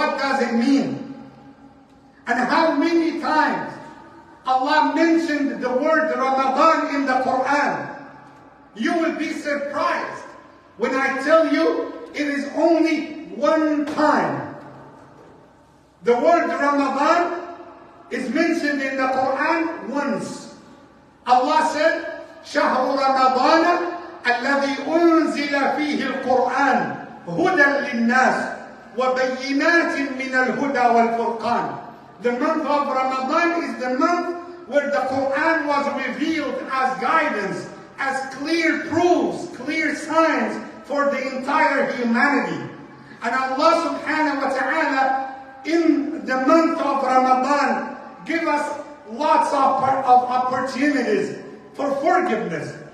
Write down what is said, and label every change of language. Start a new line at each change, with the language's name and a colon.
English: What does it mean? And how many times Allah mentioned the word Ramadan in the Quran? You will be surprised when I tell you it is only 1 time. The word Ramadan is mentioned in the Quran once. Allah said,
Arabic: شهر رمضان الذي أنزل فيه القرآن هدى للناس وبينات من الهدى والفرقان.
English: The month of Ramadan is the month where the Quran was revealed as guidance, as clear proofs, clear signs for the entire humanity. And Allah subhanahu wa ta'ala in the month of Ramadan give us lots of opportunities for forgiveness.